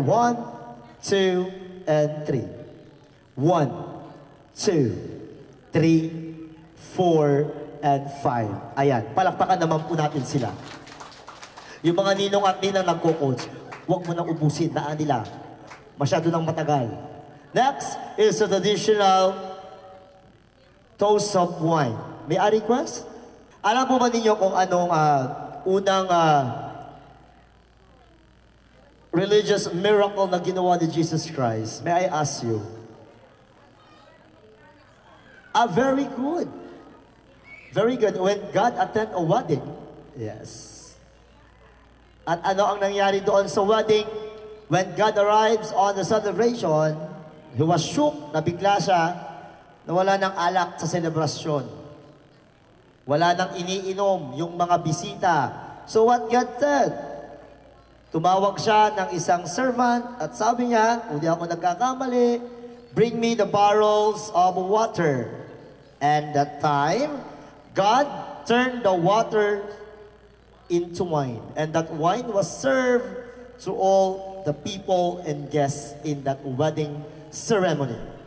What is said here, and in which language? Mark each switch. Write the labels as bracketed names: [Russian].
[English] 1, 2, and 3. 1, 2, 3, 4, and 5. Ayan. [Filipino] Palakpakan naman po natin sila. Yung mga ninong at ninang nagko-coach, huwag mo nang ubusin. Daan nila. Masyado nang matagal. [English] Next is the traditional toast of wine. May I request? [Filipino] Alam po ba ninyo kung anong unang religious miracle na ginawa ni Jesus Christ? [English] May I ask you? Very good. Very good. When God attend a wedding, yes. [Filipino] At ano ang nangyari doon sa wedding? [English] When God arrives on the celebration, he was shook, [Filipino] nabigla siya, na wala ng alak sa selebrasyon. Wala nang iniinom yung mga bisita. [English] So what God said? [Filipino] Tumawag siya ng isang servant at sabi niya, kung di ako nagkakamali, [English] bring me the barrels of water. And that time, God turned the water into wine. And that wine was served to all the people and guests in that wedding ceremony.